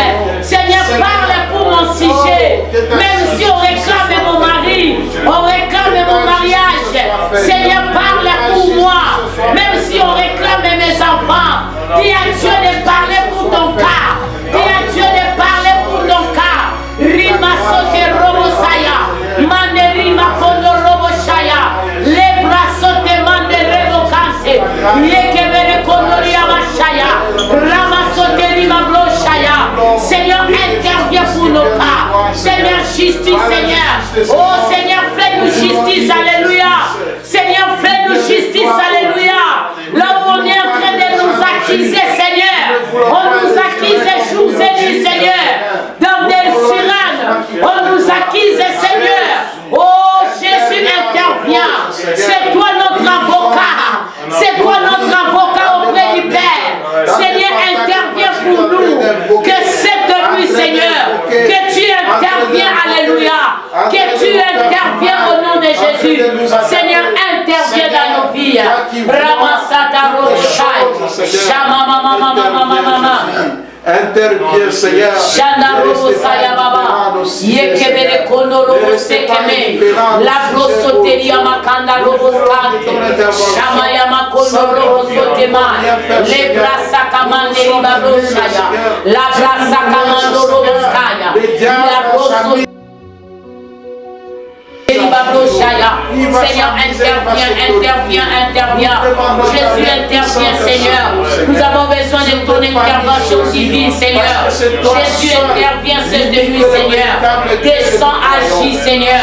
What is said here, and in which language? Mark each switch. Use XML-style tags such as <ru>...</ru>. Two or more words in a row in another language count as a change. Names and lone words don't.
<fr>Seigneur, parle pour mon sujet. Même si on réclame mon mari, on réclame mon mariage. Seigneur, parle pour moi. Même si on réclame mes enfants. Dis à Dieu de parler pour ton cas. Dis à Dieu de parler pour ton cas. Rima sote robosaya. Mande rima kondo roboshaya. Les bras sote mande revocante. Yekebere kondo riamashaya. Rama sote rima bloshaya. Seigneur, interviens pour nos cas. Seigneur, justice, Seigneur. Oh Seigneur, fais-nous justice. Alléluia. Seigneur, fais-nous justice. Alléluia. Là où on est en train de nous accuser, Seigneur. On nous accuse jour et nuit, Seigneur. Dans des sirènes, on nous accuse, Seigneur. Oh, Jésus intervient. C'est toi notre avocat. C'est toi notre avocat auprès du Père. Seigneur, interviens pour nous. Que cette nuit, Seigneur, que tu interviens, alléluia. Que tu interviens au nom de Jésus. Seigneur, interviens dans nos vies. Ramasata Roshai. Shama mama mama mama mama. Interviens, Seigneur. La brosoteria makanda roboskante. Shamaya makondo robosotema. Le brasa kamande libaroshaya. La brasa kamando roboskaya. La brosoteria. Seigneur, interviens. Jésus, intervient, Seigneur. Nous avons besoin de ton intervention divine, Seigneur. Jésus, intervient cette nuit, Seigneur. Descends, agis, Seigneur.</fr>